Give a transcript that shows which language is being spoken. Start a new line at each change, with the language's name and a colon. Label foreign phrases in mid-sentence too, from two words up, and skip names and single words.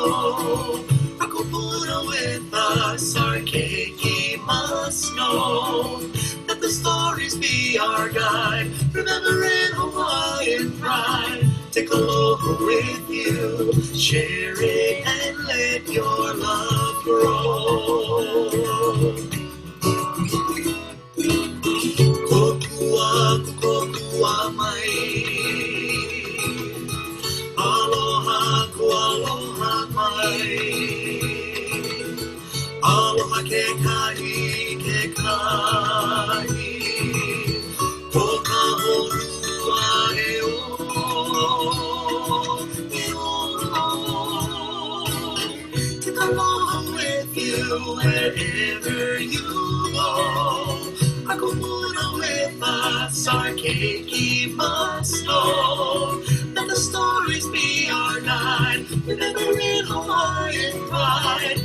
English: Akupuna with us, our keiki must know. Let the stories be our guide. Remembering Hawaiian pride. Take aloha with you. Share it and let your love grow.
Hawaiian: Kokua, kokua mai. Aloha, aloha mai. Aloha ke kahi, ke kahi. Ko ka horua e o,
English: take aloha with you wherever you go. Akupuna with us, our keiki must know. Let the stories be our guide. Remembering Hawaiian pride.